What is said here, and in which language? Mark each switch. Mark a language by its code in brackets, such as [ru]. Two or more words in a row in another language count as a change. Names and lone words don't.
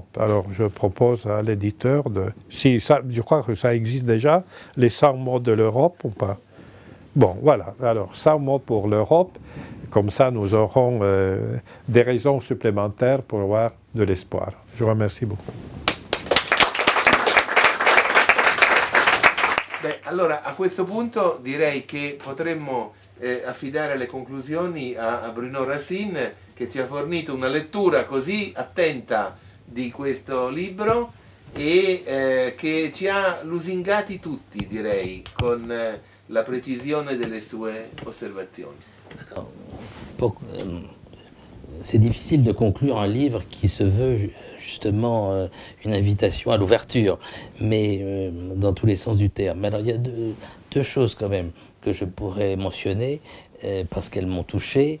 [fr] Alors je propose à l'éditeur je crois que ça existe déjà, les 100 mots de l'Europe ou pas? Bon, voilà, alors 100 mots pour l'Europe, comme ça nous aurons des raisons supplémentaires pour avoir de l'espoir. Je vous remercie beaucoup. [it] Beh, allora a questo punto direi che potremmo affidare le conclusioni a Bruno Racine, che ci ha fornito una lettura così attenta di questo libro e che ci ha lusingati tutti, direi, con la precisione delle sue osservazioni. [fr] C'est difficile de conclure un livre qui se veut justement une invitation à l'ouverture, mais dans tous les sens du terme. Alors il y a deux choses quand même que je pourrais mentionner parce qu'elles m'ont touché.